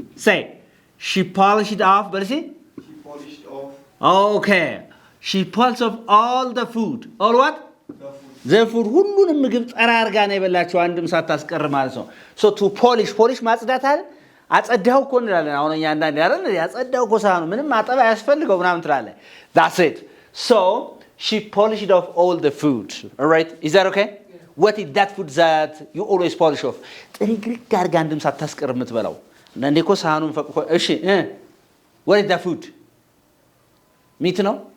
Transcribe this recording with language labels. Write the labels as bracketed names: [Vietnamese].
[English] Say she polished off በልሲ she polished off. Okay, she polished off all the food. All what? The food [Amharic] ሁሉንም ምግብ ጠራርጋ ነው የበላችሁ አንድም ሳታስቀር ማለት ነው. [English] So to polish [Amharic] ማጽዳት አይደል? አጸዳው እኮ እንላለን። አሁን እኛ አንዳንዴ አይደል ያጸዳው እኮ ሳህኑ ምንም ማጠብ አያስፈልገው ምናምን ትላለህ። [English] That's it. So she polished off all the food. All right? Is that okay? Yeah. What is that food that you always polish off? [Amharic] ጥርግርግ አድርጋ አንድም ሳታስቀር የምትበላው አንዳንዴ እኮ ሳህኑን ፈቅቆ እሺ [English] what is that food? [Amharic] ሚት ነው?